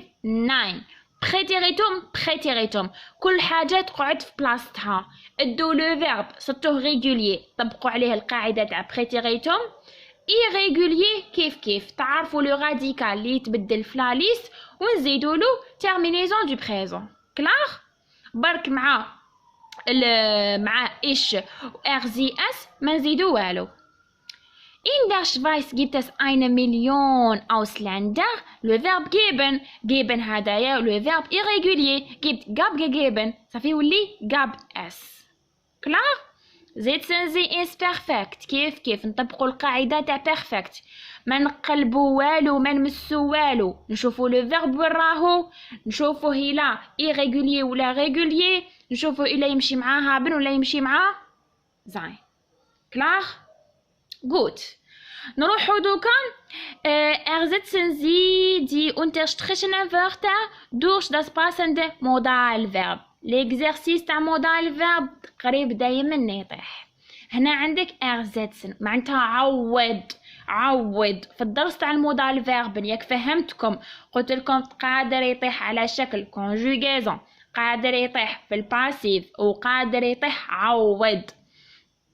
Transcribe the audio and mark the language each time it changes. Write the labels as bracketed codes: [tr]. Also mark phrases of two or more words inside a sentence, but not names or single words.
[de] ناين. [ar] بريتيريتوم كل حاجه تقعد في بلاصتها. ادو [fr] le verbe [ar] صرتوه ريغوليي طبقوا عليه القاعده تاع بريتيريتوم. irrégulier كيف تعرفوا [fr] le radical [ar] اللي يتبدل في [fr] la liste [ar] ونزيدوا له [fr] terminaison du présent. كلار؟ [ar] برك مع إيش RZS ما نزيدو والو. [de] In der Schweiz gibt es 1 Million Ausländer. [fr] Le verbe geben هدايا le verbe irrégulier [de] gab gegeben [ar] صافي يولي [de] gab es. كلار؟ setzen Sie ins Perfekt. [ar] كيف نطبقوا القاعدة تاع perfect. ما نقلبوا والو ما نمسوا والو. نشوفوا [fr] le verbe [ar] وين راهو، نشوفوا هلا irrégulier ولا régulier، نشوفوا إلا يمشي معاه هابن ولا يمشي معاه زين. [de] كلار؟ gut. [ar] نروحو دوكا [de] ersetzen Sie die unterstrichenen Wörter durch das passende Modalverb. [ar] l'exercice تاع Modalverb قريب دايما يطيح. هنا عندك ersetzen معناتها عوض. في الدرس تاع المودال فيرب ياك فهمتكم قلت لكم قادر يطيح على شكل conjugaison، قادر يطيح في الباسيف، وقادر يطيح عوض.